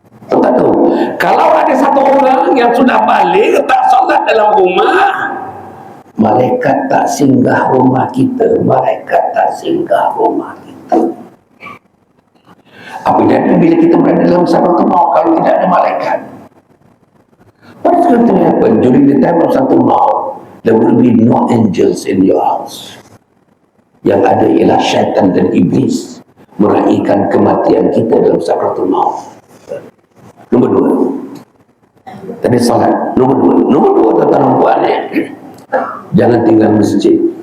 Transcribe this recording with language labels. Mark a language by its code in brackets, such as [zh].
[ms] Tuan tahu, kalau ada satu orang yang sudah balik tak solat dalam rumah, malaikat tak singgah rumah kita, malaikat tak singgah rumah kita. Apa jadi bila kita berada dalam sakratul maut kalau tidak ada malaikat? [en] What is going to happen during the time of sakratul maut? There will be no angels in your house. [ms] Yang ada ialah syaitan dan iblis meraihkan kematian kita dalam sakratul maut. Nombor 2, tadi salat. Nombor 2, tuan-tuan puan, jangan tinggal masjid.